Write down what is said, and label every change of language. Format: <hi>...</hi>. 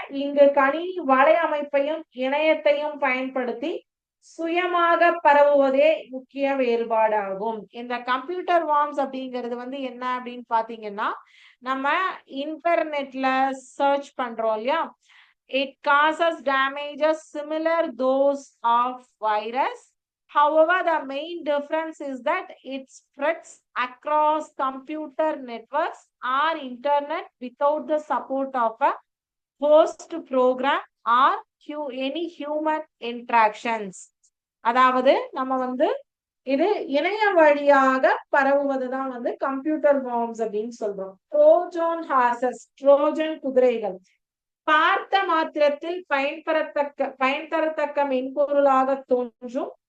<ta>இங்கு கணினி வலையமைப்பையும் இணையத்தையும் பயன்படுத்தி சுயமாக பரவுவதே முக்கிய வேறுபாடாகும். இந்த கம்ப்யூட்டர் வார்ம்ஸ் அப்படிங்கிறது வந்து என்ன அப்படின்னு பாத்தீங்கன்னா, நம்ம இன்டர்நெட்ல சர்ச் பண்றோம் இல்லையா?</ta> <en>It causes damages similar those of virus. However, the main difference is that it spreads across computer networks or internet without the support of a host program or any human interactions.</en> <ta>அதாவது நம்ம வந்து இது இணைய வழியாக பரவுவதுதான் வந்து computer worms அப்படின்னு சொல்றோம். Trojan horses, Trojan குதிரைகள் பார்த்த மாத்திரத்தில் பயன் தரத்தக்க மென்பொருளாக தோன்றும்.</ta>